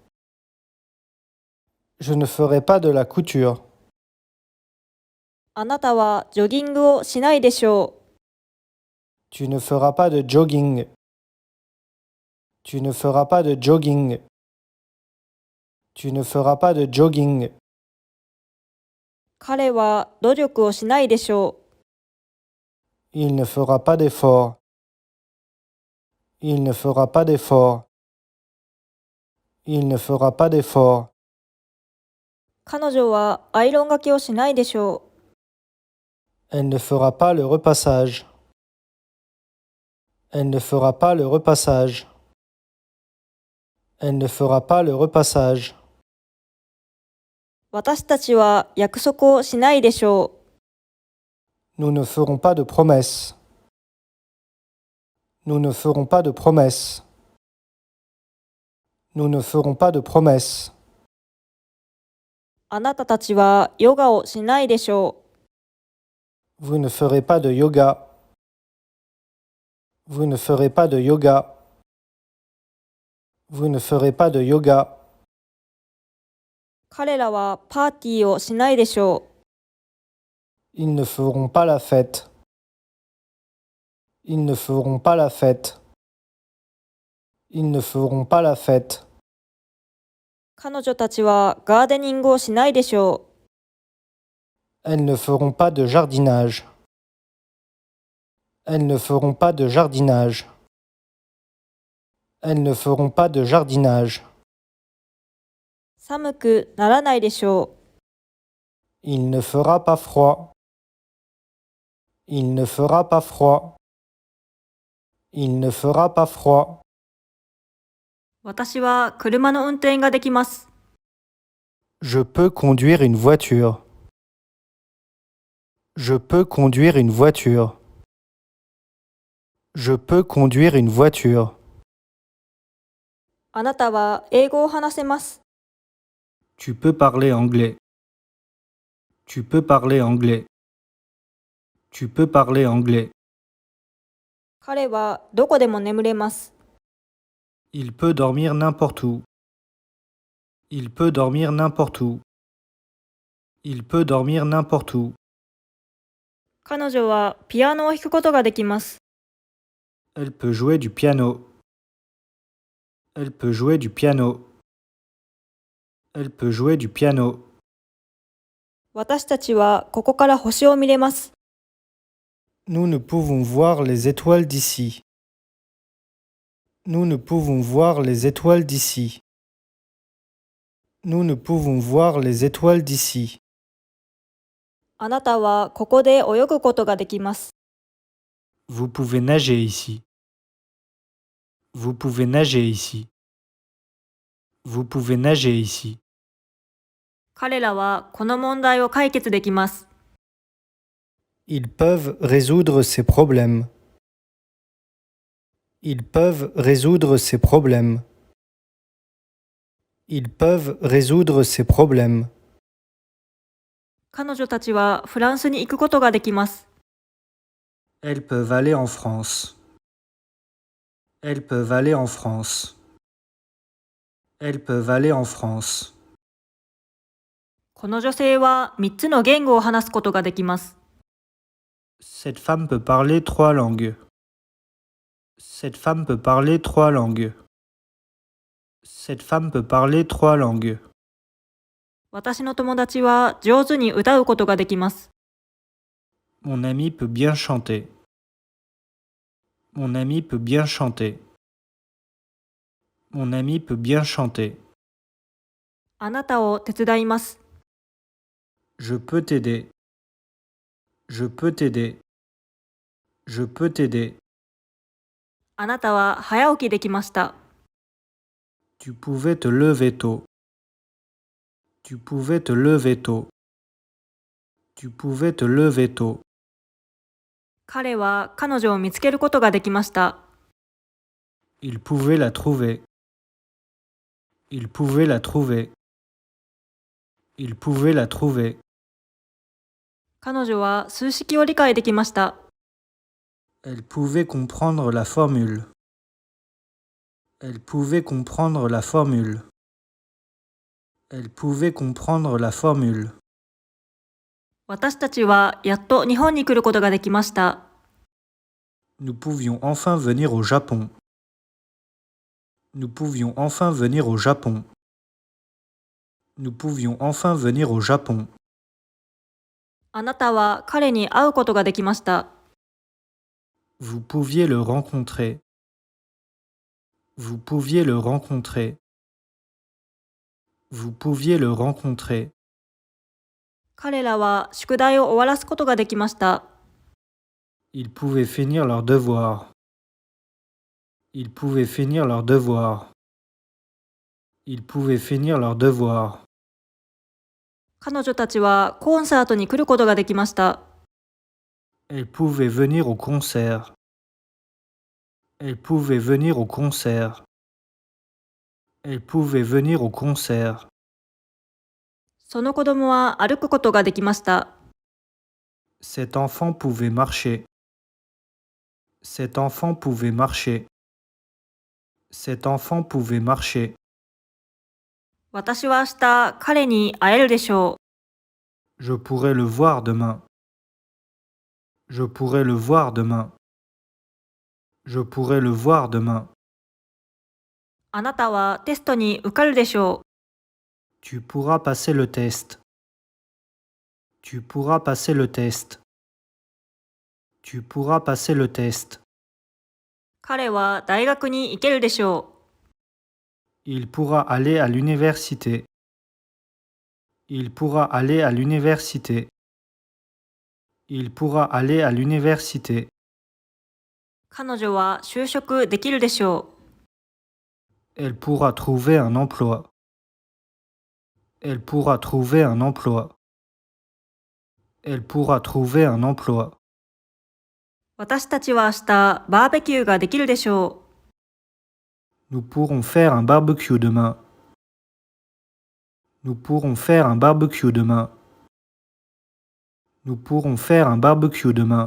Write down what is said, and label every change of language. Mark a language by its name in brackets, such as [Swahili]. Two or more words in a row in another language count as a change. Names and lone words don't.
[French] Je ne ferai pas de la couture. [Japanese] あなたはジョギングをしないでしょう。 [French] Tu ne feras pas de jogging. Tu ne feras pas de jogging. Tu ne feras pas de jogging. [Japanese] 彼は努力をしないでしょう。 [French] Il ne fera pas d'effort. Il ne fera pas d'effort. Il ne fera pas d'effort. [Japanese] 彼女はアイロンがけをしないでしょう。 [French] Elle ne fera pas le repassage. Elle ne fera pas le repassage. Elle ne fera pas le repassage. [Japanese] 私たちは約束をしないでしょう。 [French] Nous ne ferons pas de promesses. Nous ne ferons pas de promesses. Nous ne ferons pas de promesses. [Japanese] あなたたちはヨガをしないでしょう。 [French] Vous ne ferez pas de yoga. Vous ne ferez pas de yoga. Vous ne ferez pas de yoga. [Japanese] 彼らはパーティーをしないでしょう。 [French] Ils ne feront pas la fête. Ils ne feront pas la fête. Ils ne feront pas la fête. [Japanese] 彼女たちはガーデニングをしないでしょう。 [French] Elles ne feront pas de jardinage. Elles ne feront pas de jardinage. Elles ne feront pas de jardinage. [Japanese] 寒くならないでしょう。 [French] Il ne fera pas froid. Il ne fera pas froid. Il ne fera pas froid. [Japanese] 私は車の運転ができます。 [French] Je peux conduire une voiture. Je peux conduire une voiture. Je peux conduire une voiture. [Japanese] あなたは英語を話せます。 [French] Tu peux parler anglais. Tu peux parler anglais. Tu peux parler anglais. [Japanese] 彼はどこでも眠れます。 [French] Il peut dormir n'importe où. Il peut dormir n'importe où. Il peut dormir n'importe où. [Japanese] 彼女はピアノを弾くことができます。 [French] Elle peut jouer du piano. Elle peut jouer du piano. Elle peut jouer du piano. [Japanese] 私たちはここから星を見れます。 [French] Nous ne pouvons voir les étoiles d'ici. Nous ne pouvons voir les étoiles d'ici. Nous ne pouvons voir les étoiles d'ici. [Japanese] あなたはここで泳ぐことができます。 [French] Vous pouvez nager ici. Vous pouvez nager ici. Vous pouvez nager ici. [Japanese] 彼らはこの問題を解決できます。 [French] Ils peuvent résoudre ces problèmes. Ils peuvent résoudre ces problèmes. Ils peuvent résoudre ces problèmes. [Japanese] 彼女たちはフランスに行くことができます。 [French] Elles peuvent aller en France. Elles peuvent aller en France. Elles peuvent aller en France. [Japanese] この女性は3つの言語を話すことができます。 [French] Cette femme peut parler 3 langues. Cette femme peut parler 3 langues. Cette femme peut parler 3 langues. [Japanese] 私の友達は上手に歌うことができます。 [French] Mon ami peut bien chanter. Mon ami peut bien chanter. Mon ami peut bien chanter. [Japanese] あなたを手伝います。 [French] Je peux t'aider. Je peux t'aider. Je peux t'aider. [Japanese] あなたは早起きできました。 [French] Tu pouvais te lever tôt. Tu pouvais te lever tôt. Tu pouvais te lever tôt. [Japanese] 彼は彼女を見つけることができました。 [French] Il pouvait la trouver. Il pouvait la trouver. Il pouvait la trouver. [Japanese] 彼女は数式を理解できました。 [French] Elle pouvait comprendre la formule. Elle pouvait comprendre la formule. Elle pouvait comprendre la formule. [Japanese] 私たちはやっと日本に来ることができました。 [French] Nous pouvions enfin venir au Japon. Nous pouvions enfin venir au Japon. Nous pouvions enfin venir au Japon. [Japanese] あなたは彼に会うことができました。 [French] Vous pouviez le rencontrer. Vous pouviez le rencontrer. Vous pouviez le rencontrer. [Japanese] 彼らは宿題を終わらすことができました。 [French] Ils pouvaient finir leurs devoirs. Ils pouvaient finir leurs devoirs. Ils pouvaient finir leurs devoirs. [Japanese] 彼女たちはコンサートに来ることができました。 [French] Elles pouvaient venir au concert. Elles pouvaient venir au concert. Elles pouvaient venir au concert. [Japanese] その子供は歩くことができました。 [French] Cet enfant pouvait marcher. Cet enfant pouvait marcher. Cet enfant pouvait marcher. [Japanese] 私は明日彼に会えるでしょう。 [French] Je pourrais le voir demain. Je pourrais le voir demain. Je pourrais le voir demain. [Japanese] あなたはテストに受かるでしょう。 [French] Tu pourras passer le test. Tu pourras passer le test. Tu pourras passer le test. [Japanese] 彼は大学に行けるでしょう。 [French] Il pourra aller à l'université. Il pourra aller à l'université. Il pourra aller à l'université. [Japanese] 彼女は就職できるでしょう。 [French] Elle pourra trouver un emploi. Elle pourra trouver un emploi. Elle pourra trouver un emploi. [Japanese] 私たちは明日バーベキューができるでしょう。 [French] Nous pourrons faire un barbecue demain. Nous pourrons faire un barbecue demain. Nous pourrons faire un barbecue demain.